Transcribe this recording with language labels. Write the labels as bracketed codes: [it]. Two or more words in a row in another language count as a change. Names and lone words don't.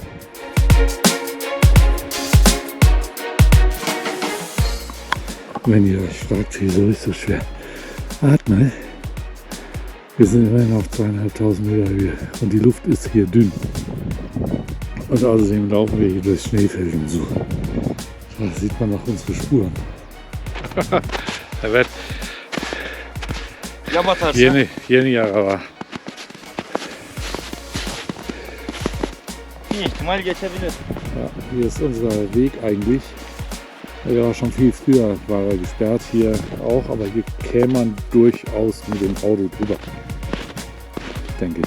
[de] Wenn ihr euch fragt, wieso ich so schwer atme, wir sind immerhin auf 2.500 Meter Höhe und die Luft ist hier dünn. Und außerdem laufen wir hier durch Schneefelden so. Da sieht man noch unsere Spuren. [tr] Evet. Ya batarsa? Yeni araba. Bir ihtimal geçebilir. [de] Ja, hier ist unser Weg eigentlich. Der war schon viel früher, war er gesperrt hier auch, aber hier käme man durchaus mit dem Auto drüber, denke ich.